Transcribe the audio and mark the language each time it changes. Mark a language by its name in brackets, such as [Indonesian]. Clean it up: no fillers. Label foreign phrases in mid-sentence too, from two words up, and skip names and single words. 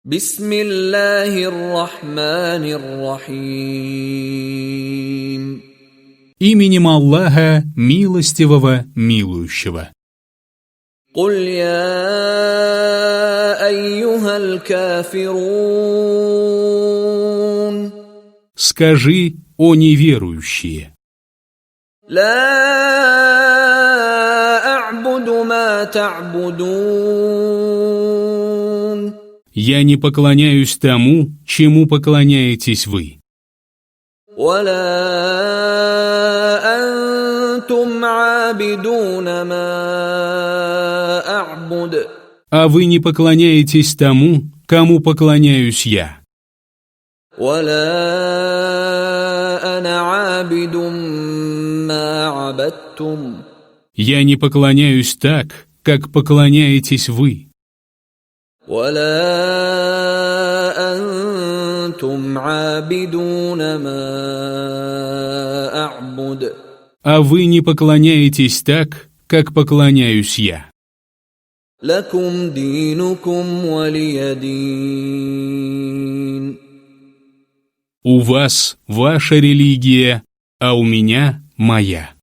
[Arabic] بسم الله الرحمن الرحيم. [Russian] Именем Аллаха, милостивого, милующего. [Arabic] قل يا أيها الكافرون. [Russian] Скажи, о неверующие. [Arabic] لا أعبد ما تعبدون. [Russian] Я не поклоняюсь тому, чему поклоняетесь вы. [Arabic] ولا أنتم عابدون ما أعبد. [Russian] А вы не поклоняетесь тому, кому поклоняюсь я. [Arabic] ولا أنا عابد ما عبدتم. [Russian] Я не поклоняюсь так, как поклоняетесь вы. [Arabic] ولا أنتم عابدون ما أعبد. [Russian] А вы не поклоняетесь так, как поклоняюсь я. [Arabic] لكم دينكم ولي دين. [Russian] У вас ваша религия, а у меня моя.